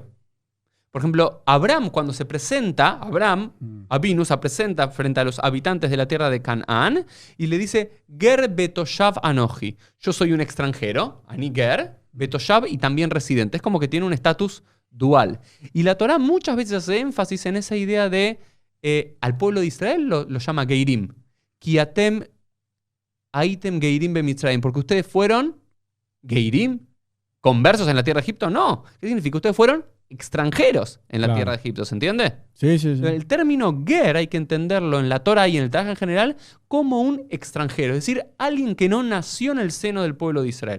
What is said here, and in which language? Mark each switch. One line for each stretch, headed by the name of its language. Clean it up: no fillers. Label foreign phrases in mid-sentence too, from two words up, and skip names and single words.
Spanish: Por ejemplo, Abraham, cuando se presenta, Avinu se presenta frente a los habitantes de la tierra de Canaán y le dice,
Hebrew: גר בתושב אנוכי.
Spanish: Yo soy un extranjero,
Hebrew: אני גר, בתושב
Spanish: y también residente. Es como que tiene un estatus dual. Y la Torá muchas veces hace énfasis en esa idea de, al pueblo de Israel lo llama geirim.
Hebrew: כי אתם הייתם גרים במצרים.
Spanish: Porque ustedes fueron geirim, conversos en la tierra de Egipto. No. ¿Qué significa? Ustedes fueron extranjeros en la tierra de Egipto, ¿se entiende? Sí, sí, sí. El término ger hay que entenderlo en la Torá y en el Tanaj en general como un extranjero, es decir, alguien que no nació en el seno del pueblo de Israel.